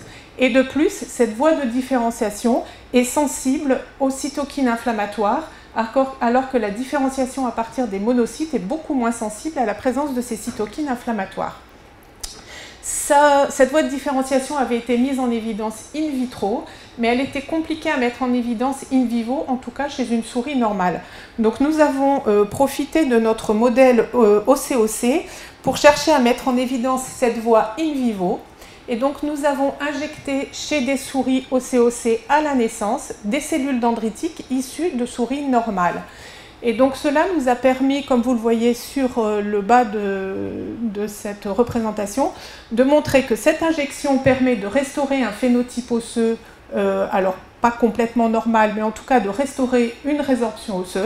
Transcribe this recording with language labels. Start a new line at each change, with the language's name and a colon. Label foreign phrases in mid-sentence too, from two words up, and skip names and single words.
French: Et de plus, cette voie de différenciation est sensible aux cytokines inflammatoires, alors que la différenciation à partir des monocytes est beaucoup moins sensible à la présence de ces cytokines inflammatoires. Cette voie de différenciation avait été mise en évidence
Latin: in vitro,
French: mais elle était compliquée à mettre en évidence
Latin: in vivo,
French: en tout cas chez une souris normale. Donc nous avons profité de notre modèle OCOC pour chercher à mettre en évidence cette voie
Latin: in vivo.
French: Et donc nous avons injecté chez des souris OCOC à la naissance des cellules dendritiques issues de souris normales. Et donc cela nous a permis, comme vous le voyez sur le bas de cette représentation, de montrer que cette injection permet de restaurer un phénotype osseux, alors pas complètement normal, mais en tout cas de restaurer une résorption osseuse.